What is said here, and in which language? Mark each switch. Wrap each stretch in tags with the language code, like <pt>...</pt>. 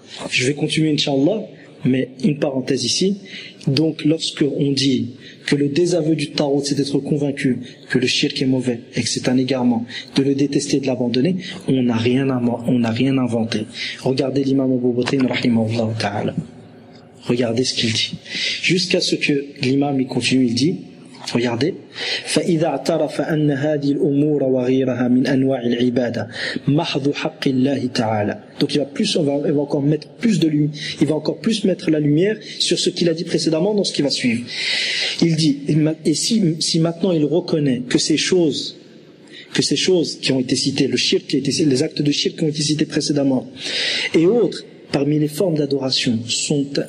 <fr>Je vais continuer, inshallah, mais une parenthèse ici. Donc, lorsque on dit que le désaveu du tarut, c'est d'être convaincu que le shirk est mauvais et que c'est un égarement, de le détester, de l'abandonner, on n'a rien inventé. Regardez l'imam Abu Batin, rahimahullah ta'ala. Regardez ce qu'il dit. Jusqu'à ce que l'imam, il continue, il dit, regardez,</fr> <ar>فَإِذَا اَعْتَرَفَ أَنَّ هَذِي الْأُمُورَ وَغِيرَهَا مِنْ أَنْوَاعِ الْعِبَادَةِ مَحْضُ حَقِّ اللَّهِ تَعَالَى.</ar> <fr>Donc il va encore plus mettre la lumière sur ce qu'il a dit précédemment dans ce qui va suivre. Il dit, et si maintenant il reconnaît que ces choses qui ont été citées, le shirk qui a été cité, les actes de shirk qui ont été cités précédemment, et autres, parmi les formes d'adoration, sont...</fr>